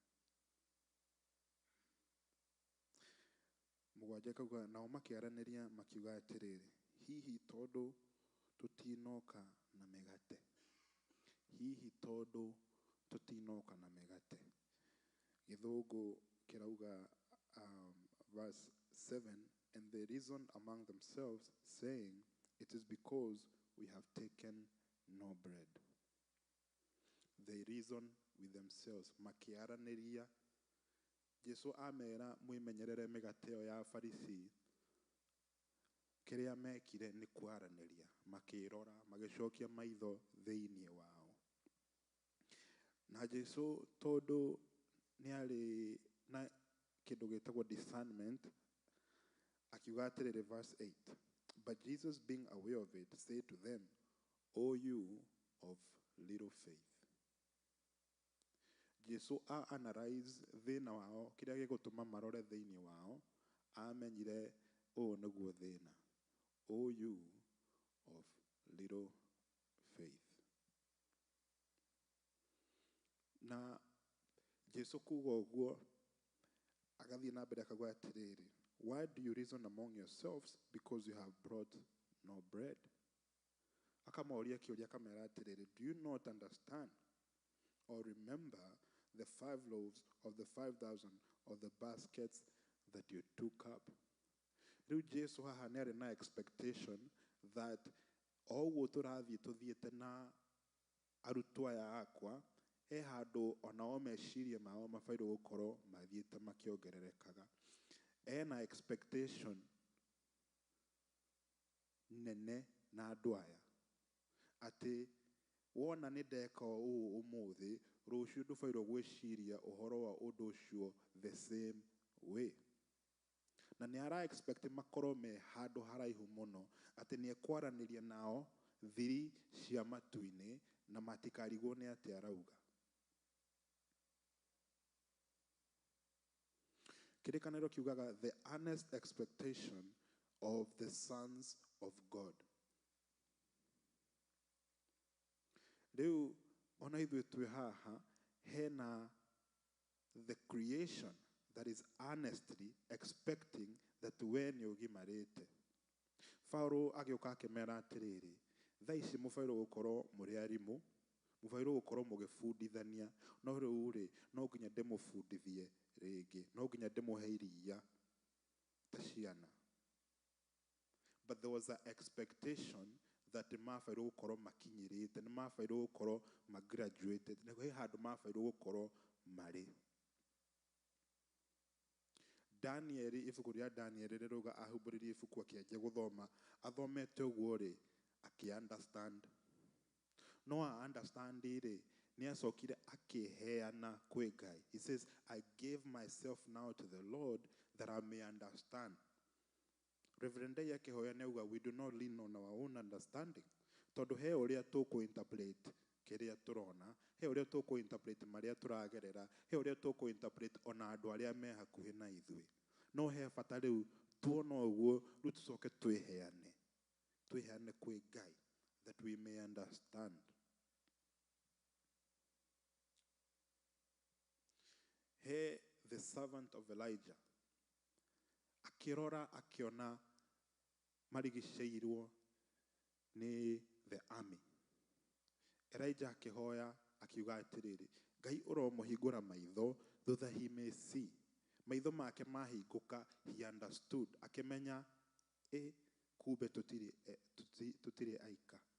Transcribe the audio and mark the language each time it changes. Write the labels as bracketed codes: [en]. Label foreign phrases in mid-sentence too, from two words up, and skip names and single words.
[ki] 7 kauga nao makĩaranĩria makiuga atĩrĩrĩ, hihi tondũ tũtinoka na mĩgate. Hihi tondũ tutinoka na migate. Githungu kirauga [en] verse 7, and they reasoned among themselves, saying, it is because we have taken no bread. They reason with themselves, [ki] makiaraniria. Jesu amera mwimenyerere migate ĩyo ya Farisi. Kiria mekire ni kwaraniria, makirora, magicokia maitho thĩinĩ wao. Na Jesu tondu ni ari na kindu gitagwo discernment, akiuga atiriri verse 8. [en] But Jesus, being aware of it, said to them, O you of little faith. [ki] Jesu analyze thina wao, kiria gigutuma marore thĩinĩ wao, amenyire o niguo thina. [en] O you of little faith. [ki] Na Jesu kuga ũguo agathie na mbere akauga atiriri, [en] why do you reason among yourselves because you have brought no bread? [ki] Akamoria kiuria akamera atiriri, [en] do you not understand or remember the 5 loaves of the 5,000 of the baskets that you took up? [ki] Riu Jesu haha nĩ arĩ na [en] expectation that [ki] oguo tũrathiĩ tuthiĩte na arutwo aya akwa, he handũ onao meciria mao mabairwo gũkorwo mathiĩte makĩongererekaga. Ena expectation nene na andũ aya atĩ wona nĩ ndeka ũũ ũmũthĩ, rũciũ ndũbairwo gwĩciria ũhoro wa ũndũ ũcio [en] the same way. [ki] Na nĩ ara expect makorwo me handũ haraihu mũno, atĩ nĩ ekwaranĩria nao thiri cia matu-inĩ na matikarigwo nĩ atĩ arauga. Kĩrĩkanĩro kiugaga [en] the earnest expectation of the sons of God. [ki] Rĩu ona ithuĩ twĩ haha hena [en] the creation that is earnestly expecting that we [ki] nĩ ũgimarĩte. Paulo agĩũka akĩmera atĩrĩrĩ, thaa ici mũbairwo gũkorwo mũrĩ arimũ, mũbairwo gũkorwo mũgĩbundithania, no rĩu rĩ, no nginya ndĩmũbundithie rĩngĩ, no nginya ndĩmũhe iria ta ciana. [en] But there was an expectation that [ki] mabairwo gũkorwo makinyĩrĩte, nĩ mabairwo gũkorwo graduated, nĩ he handũ mabairwo gũkorwo marĩ. Daniel, ibuku rĩa Daniel rĩrauga ahumbũririe ibuku akĩanjia gũthoma, athomete ũguo rĩ, akĩ-understand. No understand rĩ, nĩ acokire akĩheana kwĩ Ngai. [en] He says, I gave myself now to the Lord that I may understand. [ki] Reverend Day akĩhoya nĩ auga, [en] we do not lean on our own understanding. [ki] Tondũ he ũrĩa tũkũ-interpret kĩrĩa tũrona, he ũrĩa tũkũ-interpret marĩa tũragerera, he ũrĩa tũkũ-interpret ona andũ arĩa me hakuhĩ na ithuĩ. No he bata rĩu tuona ũguo, rĩu tũcoke twĩheane kwĩ Ngai, [en] that we may understand. [ki] He [en] the servant of Elijah [ki] akĩrora akĩona marigicĩirwo nĩ [en] the army. [ki] Elijah akĩhoya akiuga atĩrĩrĩ, Ngai ũromũhingũra maitho, [en] though that he may see. [ki] Maitho make mahingũka, [en] he understood. [ki] Akĩmenya, kumbe tũtirĩ aika.